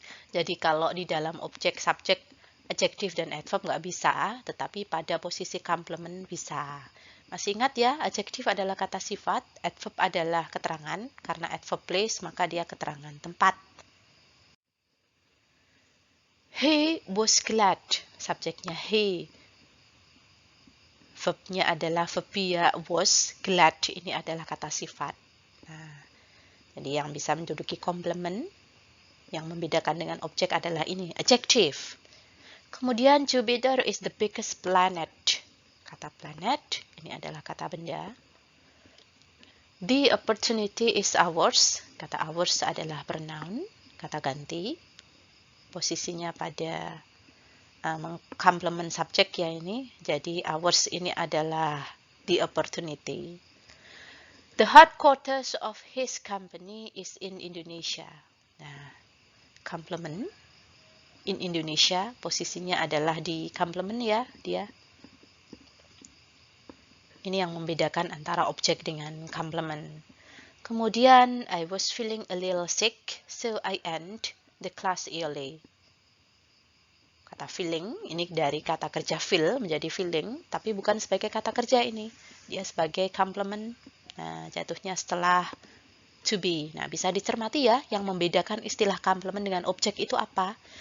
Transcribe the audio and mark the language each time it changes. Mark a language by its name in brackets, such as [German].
[Indonesian] Jadi kalau di dalam objek subjek, adjective dan adverb nggak bisa, tetapi pada posisi complement bisa. Masih ingat ya, adjective adalah kata sifat, adverb adalah keterangan, karena adverb place maka dia keterangan tempat. [English] He was glad, [Indonesian] subjeknya [English] he. [Indonesian] Verbnya adalah verbia was, glad ini adalah kata sifat. Nah, jadi yang bisa menduduki complement, yang membedakan dengan objek adalah ini, adjective. Kemudian [English] Jupiter is the biggest planet. [Indonesian] Kata planet, ini adalah kata benda. [English] The opportunity is ours. [Indonesian] Kata ours adalah pronoun, kata ganti. Posisinya pada complement subjek ya ini. Jadi ours ini adalah the opportunity. [English] The headquarters of his company is in Indonesia. [Indonesian] Nah, complement in Indonesia, posisinya adalah di complement ya, dia. Ini yang membedakan antara objek dengan complement. Kemudian, [English] I was feeling a little sick, so I end the class early. [Indonesian] Kata feeling, ini dari kata kerja feel menjadi feeling, tapi bukan sebagai kata kerja ini. Dia sebagai complement. Nah, jatuhnya setelah to be. Nah, bisa dicermati ya, yang membedakan istilah complement dengan objek itu apa?